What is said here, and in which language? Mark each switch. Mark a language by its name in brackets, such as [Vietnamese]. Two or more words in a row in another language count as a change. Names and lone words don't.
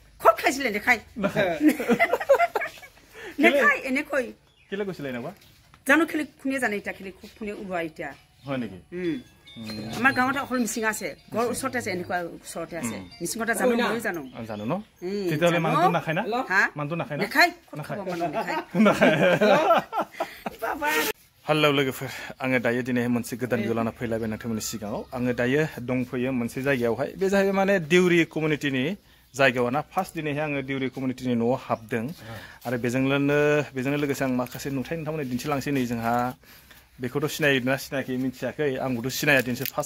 [Assamese] খুব খাইছিলে নেখায় নেখায় এনেকৈ কেলে কৈছিলে এনেকুৱা জানো খেলি কোনে জানে এতিয়া খেলি খুব কোনে ওলোৱা এতিয়া হয় নেকি আমাৰ গাঁৱত অকল মিচিং আছে ঘৰ ওচৰতে আছে এনেকুৱা ওচৰতে আছে মিচিং এটা জানো মই জানো জানো ন তেতিয়াহ'লে মানুহটো নাখায় না মানুহটো নাখায় না নেখায় [Bodo] हेलो लोगोफोर आङो दायो दिनै मोनसे गोदान भिडिअ लाना फैलायबाय नोंथांमोननि सिगाङाव आङो दायो दंफैयो मोनसे जायगायावहाय बे जाहैबाय माने देउरि कमिउनिटिनि जायगायाव ना फार्स्ट दिनैहाय आङो देउरि कमिउनिटिनि न'आव हाबदों आरो बेजोंनो लोगोसे आं माखासे नुथाय नोंथांमोननो दिन्थिलांसै नै जोंहा बेखौथ' सिनायोना सिनायाखै मिथियाखै आंबोथ' सिनाया दिनैसो फार्स्ट